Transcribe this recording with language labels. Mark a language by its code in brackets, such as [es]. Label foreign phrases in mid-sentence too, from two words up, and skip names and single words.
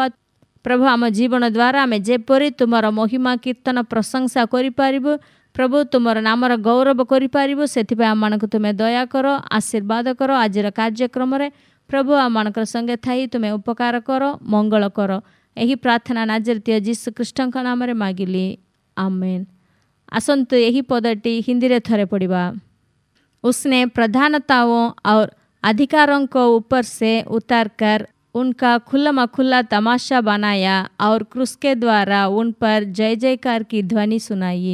[or] ପ୍ରଭୁ ଆମ ଜୀବନ ଦ୍ୱାରା ଆମେ ଯେପରି ତୁମର ମହିମା କୀର୍ତ୍ତନ ପ୍ରଶଂସା କରିପାରିବୁ ପ୍ରଭୁ, ତୁମର ନାମର ଗୌରବ କରିପାରିବୁ, ସେଥିପାଇଁ ଆମମାନଙ୍କୁ ତୁମେ ଦୟାକର, ଆଶୀର୍ବାଦ କର। ଆଜିର କାର୍ଯ୍ୟକ୍ରମରେ ପ୍ରଭୁ ଆମମାନଙ୍କର ସଙ୍ଗେ ଥାଇ ତୁମେ ଉପକାର କର, ମଙ୍ଗଳ କର। ଏହି ପ୍ରାର୍ଥନା ନାଜରେତୀୟ ଯୀଶୁଖ୍ରୀଷ୍ଟଙ୍କ ନାମରେ ମାଗିଲି, ଆମେନ୍। ଆସନ୍ତୁ ଏହି ପଦଟି ହିନ୍ଦୀ ରେ ଥରେ ପଢ଼ିବା। [hi] उसने प्रधानताओं और अधिकारों को ऊपर से उतारकर उनका खुला तमाशा बनाया और क्रूस के द्वारा उन पर जय जयकार की ध्वनि सुनाई।